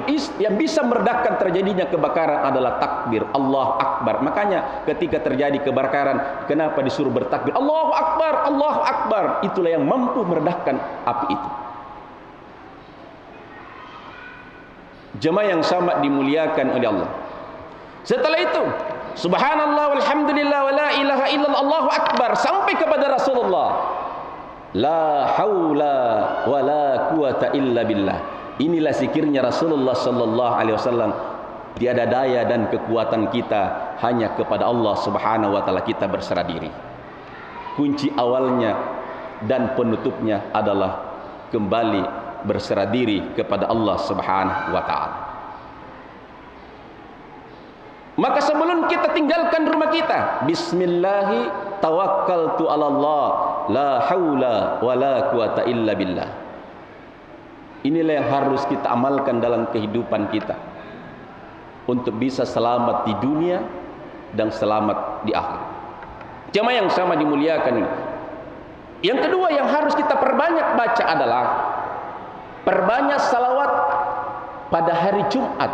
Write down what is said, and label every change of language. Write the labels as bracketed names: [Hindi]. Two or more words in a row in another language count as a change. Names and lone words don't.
[Indonesian] Yang bisa meredahkan terjadinya kebakaran adalah takbir [Arabic] الله أكبر. [Indonesian] Makanya ketika terjadi kebakaran, kenapa disuruh bertakbir [Arabic] الله أكبر، الله أكبر? [Indonesian] Itulah yang mampu meredahkan api itu. Jemaah yang sama dimuliakan oleh Allah. Setelah itu, [Arabic] سبحان الله والحمد لله ولا إله إلا الله الله أكبر, [Indonesian] sampai kepada Rasulullah. [Arabic] لا حول ولا قوة إلا بالله. [Indonesian] Inilah zikirnya Rasulullah [Arabic] صلى الله عليه وسلم [Indonesian] Tiada daya dan kekuatan kita, hanya kepada Allah [Arabic] سبحانه وتعالى [Indonesian] kita berserah diri. Kunci awalnya dan penutupnya adalah kembali berserah diri kepada Allah [Arabic] سبحانه وتعالى. [Indonesian] Maka sebelum kita tinggalkan rumah kita, [Arabic] بسم الله توكلت على الله، لا حول ولا قوة إلا بالله. [Indonesian] Inilah yang harus kita amalkan dalam kehidupan kita untuk bisa selamat di dunia dan selamat di akhirat. Jemaah yang sama dimuliakan ini. Yang kedua yang harus kita perbanyak baca adalah perbanyak salawat pada hari Jumat.